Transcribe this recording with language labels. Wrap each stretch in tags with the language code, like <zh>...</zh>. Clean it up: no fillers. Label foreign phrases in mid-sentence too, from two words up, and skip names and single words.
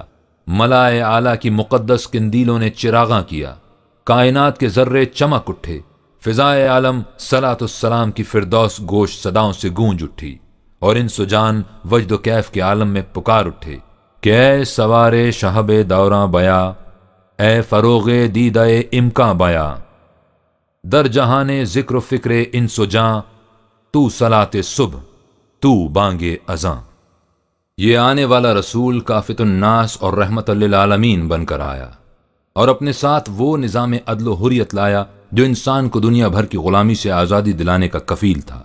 <ur>ملائے اعلیٰ کی مقدس قندیلوں نے چراغاں کیا، کائنات کے ذرے چمک اٹھے، فضائے عالم صلاۃ السلام کی فردوس گوش صداؤں سے گونج اٹھی، اور انس و جان وجد و کیف کے عالم میں پکار اٹھے کہ</ur> <fa>اے سوارے شہب دوراں بیا، اے فروغ دیدہ امکاں بیا، در جہاں ذکر و فکر انس و جاں، تو صلاۃ صبح تو بانگ اذاں۔</fa> <ur>یہ آنے والا رسول</ur> <ar>کافت الناس</ar> <ur>اور</ur> <ar>رحمت للعالمین</ar> <ur>بن کر آیا، اور اپنے ساتھ وہ نظام عدل و حریت لایا جو انسان کو دنیا بھر کی غلامی سے آزادی دلانے کا کفیل تھا۔</ur>